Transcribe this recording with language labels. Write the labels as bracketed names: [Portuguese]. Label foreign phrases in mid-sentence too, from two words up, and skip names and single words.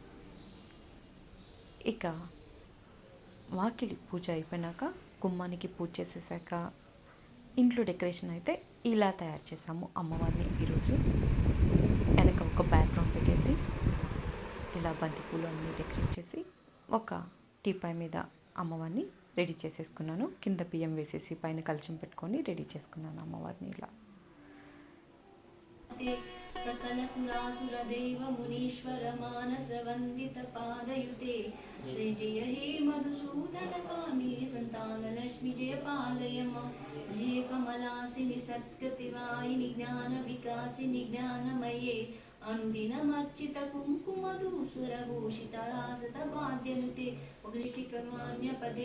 [Telugu] ఇక వాకిలి పూజ అయిపోయినాక గుమ్మానికి పూజ చేసేసాక ఇంట్లో డెకరేషన్ అయితే ఇలా తయారు చేసాము. అమ్మవారిని ఈరోజు వెనక ఒక బ్యాక్గ్రౌండ్ పెట్టేసి ఇలా బంతిపూలు అన్నీ డెకరేట్ చేసి ఒక టీపాయ్ మీద అమ్మవారిని రెడీ చేసేసుకున్నాను. కింద బియ్యం వేసేసి పైన కలశం పెట్టుకొని రెడీ చేసుకున్నాను అమ్మవారిని ఇలా. [Sanskrit] सकल सुरासुर देव मुनीश्वर मानस वंदित पादयुते जय जय हे मधुसूदन कामिनी संतान लक्ष्मी जय पालय मां जय कमलासिनी सत्कृतिवाहिनी ज्ञान विकासिनी ज्ञानमये अनुदिनमर्चित कुङ्कुमधूसुरभूषितरासत वाद्यनुते अग्निशिखमान्यपदे